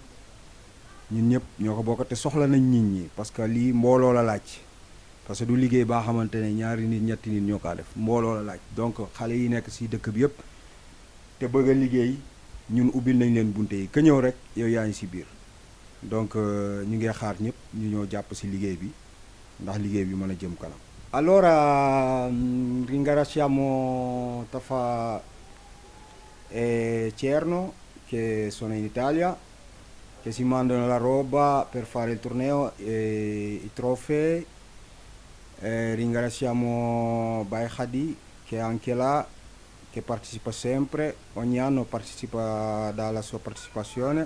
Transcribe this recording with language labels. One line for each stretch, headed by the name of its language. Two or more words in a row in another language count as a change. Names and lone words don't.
Wolof: ko bokk te soxla nañ nit ñi
French: parce que
Wolof: lii mbooloo la laaj
French: parce que
Wolof: du liggéey baa xamante ne ñaari nit ñetti nit ñoo kaa def mbooloo la laaj donc xale yi nekk ci dëkk bi yëpp te bëgg a liggéey ñun ubbil nañ leen bunte yi ka ñëw rek yow yaa ngi ci biir donc ñu ngi xaar ñëpp ñu ñëw jàpp ci liggéey bi ndax liggéey bi mën a jëm kanam.
Italian: Allora ringraziamo Tafa e Cerno che sono in Italia che si mandano la roba per fare il torneo e i trofei. Ringraziamo Bai Hadi che è anche là, che partecipa sempre, ogni anno partecipa dalla sua partecipazione.